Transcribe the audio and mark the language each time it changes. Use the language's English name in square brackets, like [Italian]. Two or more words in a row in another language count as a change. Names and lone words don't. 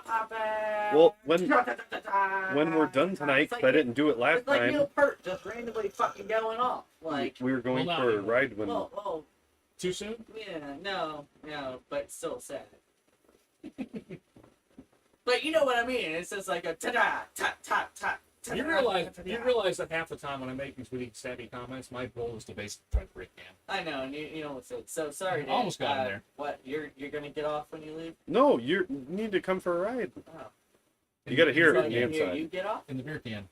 [English] Well, when we're done tonight, It's 'cause like I didn't do it last it's like time, Neil Peart just randomly fucking going off. Like, we were going Well, not for a anymore. ride when well, Too soon? yeah, no, but still sad. But you know what I mean? It's just like a ta-da, ta-ta. You realize that half the time when I make these witty, stabby comments, my goal is to basically try to break down. I know, and you know what's it. So sorry, Dan. Almost got in there. What, you're gonna get off when you leave? No, you need to come for a ride. Oh. You gotta hear it So from the you inside. get off? In the beer can.